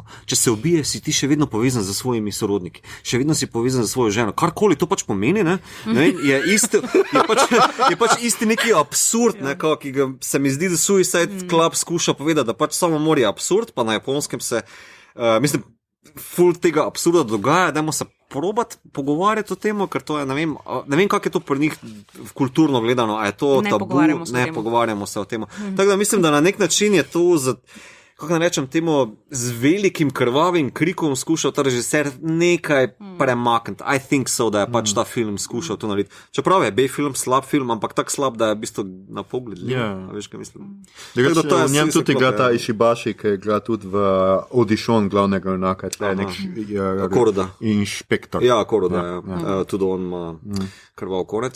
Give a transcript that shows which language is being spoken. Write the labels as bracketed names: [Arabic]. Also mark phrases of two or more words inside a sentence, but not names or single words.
[Slovenian] Če se ubije, si ti še vedno povezan z svojimi sorodniki, še vedno si povezan z svojo ženo, karkoli to pač pomeni, ne vem, je pač isti neki absurd, ki ga se mi zdi, da Suicide Club skuša povedati, da pač samomor je absurd, pa na Japonskem se, mislim, ful tega absurda dogaja, dajmo se probati pogovarjati o tem, ker to je, ne vem, kako je to pri njih kulturno gledano, a je to Ne tabu, pogovarjamo se o tem. Tako da mislim, da na nek način je to kako ne rečem temu, z velikim krvavim krikom skušal ta režiser nekaj premakniti. [English] I think so, [Slovenian] da je pač ta film skušal to narediti. Čeprav je B-film slab film, ampak tak slab, da je v bistvu na pogled. Veš, kaj mislim. V njem tudi igra ta Ishibashi, ki igra tudi v Audition glavnega junaka. Koroda. Inšpektor. Ja, Koroda, tudi on ima krvav konec.